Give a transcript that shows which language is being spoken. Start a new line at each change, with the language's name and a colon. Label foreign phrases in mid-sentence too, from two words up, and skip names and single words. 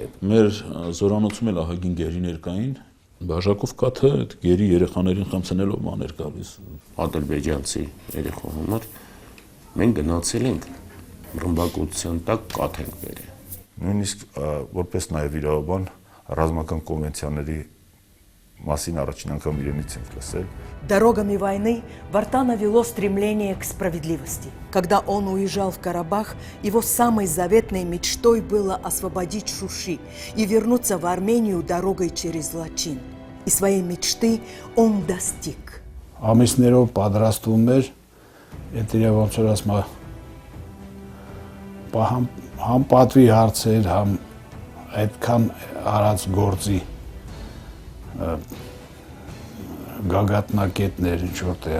Armenian: Մեր զորանոցում էլ ահագին գերիներ կային, բաժակով կաթը այդ գերի երեխաներին խմցնելով բաներ գալիս։ Ադրբեջանցի երեխու համար մենք գնացել ենք ռմբակոծության տակ կաթ ենք բերել։ Նույնիսկ որպես նաեւ իրավաբան ռազմական կոնվենցիաների մասին առաջին անգամ իրենից ենք լսել։
Russian: Дорогами войны Вартана вело стремление к справедливости. Когда он уезжал в Карабах, его самой заветной мечтой было освободить Шуши и вернуться в Армению дорогой через Лачин. И своей мечты он достиг.
Armenian: Ամիսներով պատրաստվում էր, այդ ոնց որ ասում համ պատվի հարցեր, համ այդքան արած գործի գագաթնակետներ ինչ որտեղ